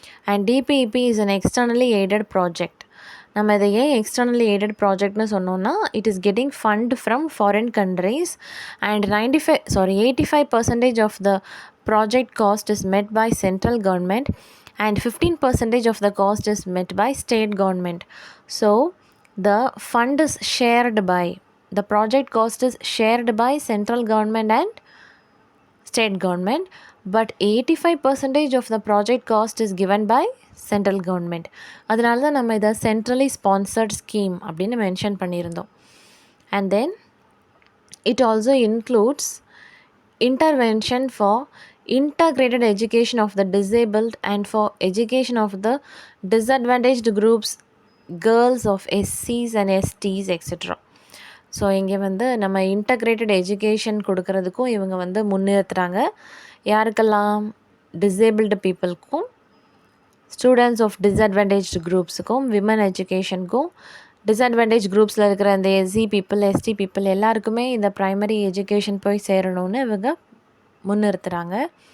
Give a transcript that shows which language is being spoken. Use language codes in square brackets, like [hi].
[en] And DPEP is an externally aided project. [ta] நம்ம இதை ஏன் எக்ஸ்டர்னலி எய்டட் ப்ராஜெக்ட்னு சொன்னோன்னா, [en] It is getting fund from foreign countries and 85% of the project cost is met by central government and 15% of the cost is met by state government. So the fund is shared by, the project cost is shared by central government and state government, but 85% of the project cost is given by central government. [ta] அதனால தான் நம்ம இதை centrally sponsored scheme அப்படின்னு mention பண்ணியிருந்தோம். [en] And then it also includes intervention for integrated education of the disabled and for education of the disadvantaged groups, girls of SCs and STs etc. [ta] So இங்கே வந்து நம்ம integrated education கொடுக்கறதுக்கும் இவங்க வந்து முன்னிறுத்துகிறாங்க. யாருக்கெல்லாம்? Disabled பீப்புளுக்கும், students of disadvantaged குரூப்ஸுக்கும், women எஜுகேஷனுக்கும், disadvantage குரூப்ஸில் இருக்கிற அந்த SC people, ST people எல்லாருக்குமே இந்த ப்ரைமரி எஜுகேஷன் போய் சேரணும்னு இவங்க முன்னிறுத்துகிறாங்க.